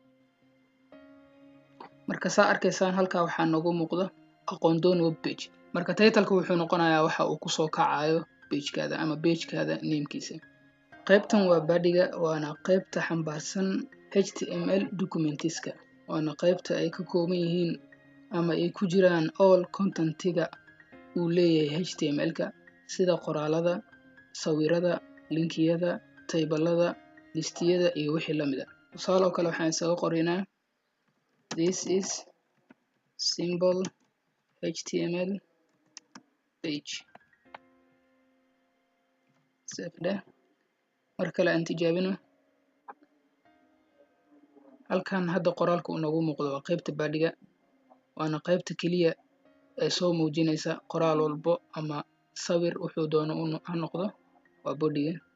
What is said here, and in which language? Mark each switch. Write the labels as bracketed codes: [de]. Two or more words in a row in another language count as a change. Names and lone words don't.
[so] marka saa arkaysaan halkaa waxaa noogu muuqda aqoon doon [en] web page. [so] marka title-ka wuxuu noqonayaa waxa uu ku soo kacayo page-kaada ama [en] page-kaada name-kiisa. [so] qaybtan waa body-ga, waana qaybta xambaarsan [en] HTML documents-ka. [so] waana qaybta ay ka kooban yihiin ama ay ku jiraan [en] all content-iga [so] uu leeyahay HTML-ka sida qoraalada, sawirada, linkiyada, taybalada, listiyada iyo wixii la mid ah. tusaale oo kale waxaan isaga qoraynaa [en] this is simple HTML page. [so] save dheh. mar kale aan tijaabino. halkan hadda qoraalka uu noogu muuqdo waa qaybta body-ga, waana qaybta keliya ee soo muujinaysa qoraal walbo ama sawir wuxuu doono ha noqdo, waa body-ga.